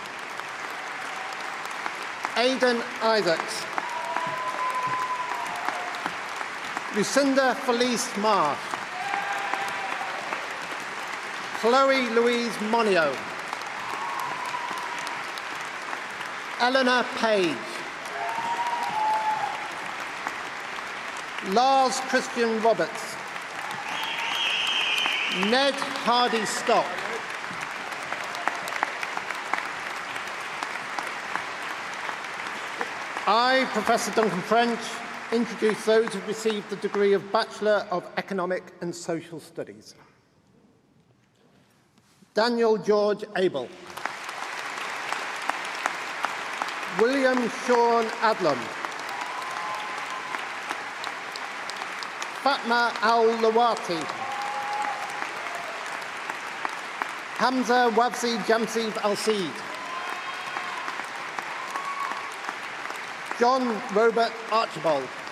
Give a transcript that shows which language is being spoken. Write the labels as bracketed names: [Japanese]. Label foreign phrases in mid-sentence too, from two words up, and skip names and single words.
[English] Aidan Isaacs. Lucinda Felice Marsh. Chloe Louise Monio. Eleanor Page. Lars Christian Roberts. Ned Hardy Stock. I, Professor Duncan French, introduce those who have received the degree of Bachelor of Economic and Social Studies. Daniel George Abel. William Sean Adlam. Fatma Al-Lawati. Hamza Wabsi Jamsi Al-Seed. John Robert Archibald.